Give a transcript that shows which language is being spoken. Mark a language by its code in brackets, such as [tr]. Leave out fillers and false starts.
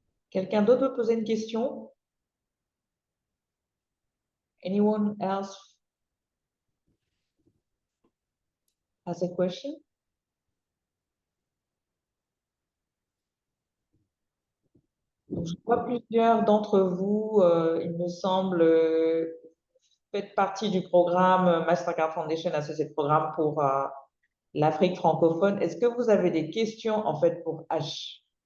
[fr] Quelqu'un d'autre veut poser une question? [en] Anyone else has a question? [fr] Donc, je vois plusieurs d'entre vous, il me semble, faites partie du programme Masterclass Foundation, associé de programme pour l'Afrique francophone. Est-ce que vous avez des questions en fait pour H?